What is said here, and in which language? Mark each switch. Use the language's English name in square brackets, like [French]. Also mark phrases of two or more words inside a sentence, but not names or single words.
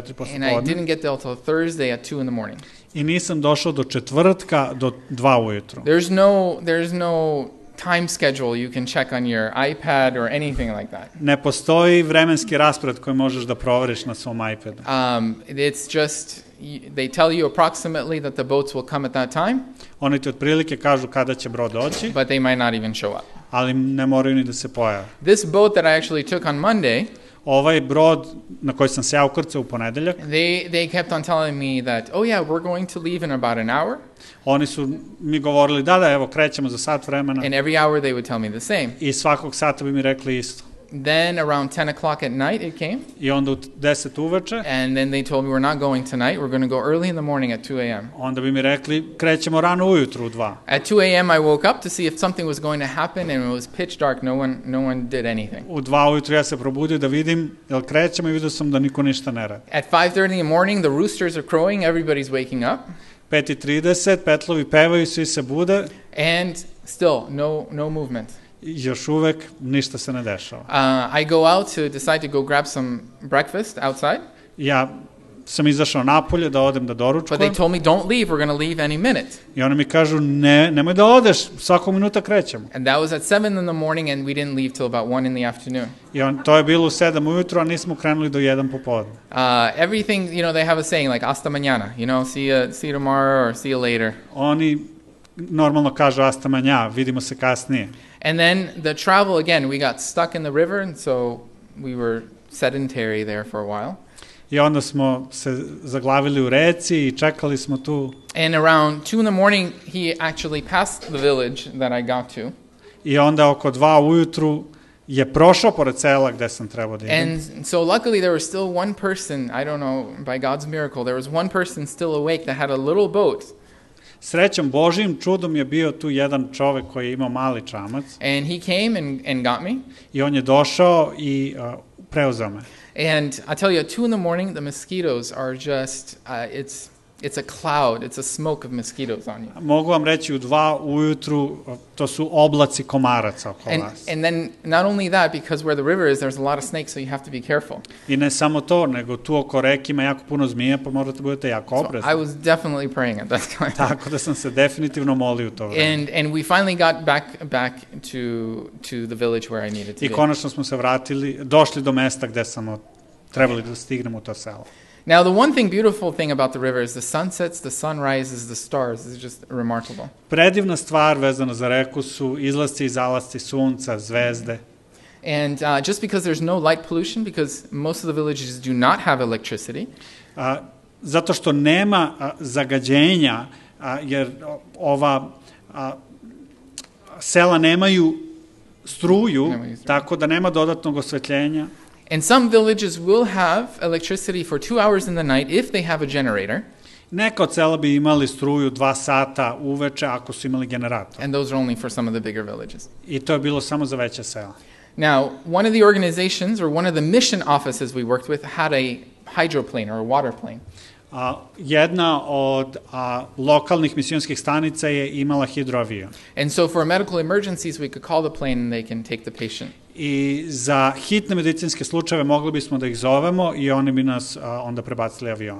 [English] And I poslepodne didn't get there until Thursday at 2 in the morning. [Serbian] i nisam došao do četvrtka do 2 ujutru. [English] There's no time schedule you can check on your iPad or anything like that. [Serbian] Ne postoji vremenski raspored koji možeš da proveriš na svom iPadu. [English] It's just, they tell you approximately that the boats will come at that time, [Serbian] Oni ti otprilike kažu kada će brod doći, [English] but they might not even show up. [Serbian] ali ne moraju ni da se pojave. [English] This boat that I actually took on Monday, [Serbian] Ovaj brod na koji sam se ja ukrcao u ponedeljak, [English] they kept on telling me that, oh yeah, we're going to leave in about an hour, [Serbian] oni su mi govorili da, evo, krećemo za sat vremena [English] and every hour they would tell me the same. [Serbian] i svakog sata bi mi rekli isto. [English] Then around 10 o'clock at night it came, [Serbian] I onda u 10 uveče, [English] and then they told me we're not going tonight, we're going to go early in the morning at 2 a.m. [Serbian] onda bi mi rekli krećemo rano ujutru u 2. [English] At 2 a.m. I woke up to see if something was going to happen, and it was pitch dark. No one did anything. [Serbian] U 2 ujutru ja se probudio da vidim jel krećemo i vidio sam da niko ništa ne radi. [English] At 5:30 in the morning, the roosters are crowing, everybody's waking up, [Serbian] 5:30, petlovi pevaju, svi se bude [English] and still no movement. [Serbian] i još uvek ništa se ne dešava. [English] I go out to decide to go grab some breakfast outside, [Serbian] Ja sam izašao napolje da odem da but doručkujem [English] they told me don't leave, we're going to leave any minute. [Serbian] i oni mi kažu nemoj da odeš, svakog minuta krećemo. [English] And that was at 7 in the morning, and we didn't leave till about 1 in the afternoon. [Serbian] I to je bilo u 7 ujutru, a nismo krenuli do 1 popodne. [English] Everything, they have a saying like [Spanish] hasta mañana, [English] see you tomorrow or see you later. [Serbian] Oni normalno kažu [Spanish] hasta mañana, [Serbian] vidimo se kasnije. [English] And then the travel, again, we got stuck in the river, and so we were sedentary there for a while. [Serbian] I onda smo se zaglavili u reci i čekali smo tu. [English] And around 2 in the morning, he actually passed the village that I got to. [Serbian] I onda oko 2 ujutru je prošao pored sela gde sam trebao da idem. [English] And so luckily there was still one person, I don't know, by God's miracle, there was one person still awake that had a little boat. [Serbian] Srećom Božijim čudom je bio tu jedan čovek koji je imao mali čamac. [English] And he came and got me. [Serbian] I on je došao i preuzeo me. [English] And I tell you, at 2 in the morning, the mosquitoes are just, it's a cloud, it's a smoke of mosquitoes on you. [Serbian] Mogu vam reći u 2 ujutru to su oblaci komaraca oko vas. [English] And then not only that, because where the river is, there's a lot of snakes, so you have to be careful. [Serbian] I ne samo to, nego tu oko reke ima jako puno zmija, pa morate budete jako oprezni. [English] So I was definitely praying at that time. [Serbian] Tako da sam se definitivno molio u to vreme. [English] And we finally got back to the village where I needed to [Serbian] I be. konačno smo se vratili, došli do mesta gde smo trebali da stignemo u to selo. [English] Now, the one beautiful thing about the river is the sunsets, the sunrises, the stars. It's just remarkable. [Serbian] Predivna stvar vezana za reku su izlasci i zalasci sunca, zvezde. [English] And just because there's no light pollution, because most of the villages do not have electricity. [Serbian] Zato što nema zagađenja, jer ova sela nemaju struju, tako da nema dodatnog osvetljenja. [English] And some villages will have electricity for 2 hours in the night if they have a generator. [Serbian] Neka od sela bi imali struju 2 sata uveče ako su imali generator. [English] And those are only for some of the bigger villages. [Serbian] I to je bilo samo za veća sela. [English] Now, one of the organizations or one of the mission offices we worked with had a hydroplane or a water plane. [Serbian] Jedna od lokalnih misionskih stanica je imala hidroavion. [English] And so for medical emergencies, we could call the plane and they can take the patient. [Serbian] I za hitne medicinske slučajeve mogli bismo da ih zovemo i oni bi nas onda prebacili avion.